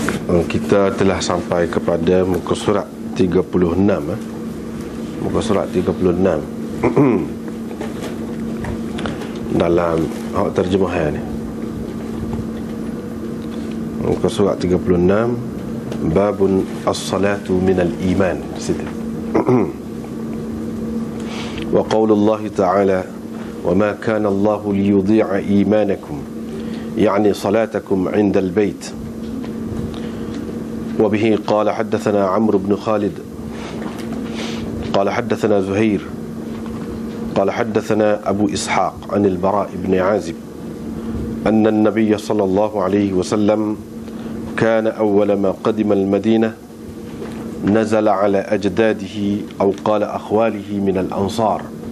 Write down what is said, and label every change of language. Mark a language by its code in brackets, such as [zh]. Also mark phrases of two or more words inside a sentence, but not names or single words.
[ms] Kita telah sampai kepada muka surat 36. Muka surat 36 dalam terjemahan ni. Muka surat 36, [ar] باب الصلاة من الإيمان. Situ. وقول الله تعالى وما كان الله ليضيع إيمانكم, يعني صلاتكم عند البيت. وبه قال حدثنا عمرو بن خالد قال حدثنا زهير قال حدثنا أبو إسحاق عن البراء بن عازب أن النبي صلى الله عليه وسلم كان أول ما قدم المدينة نزل على أجداده أو قال أخواله من الأنصار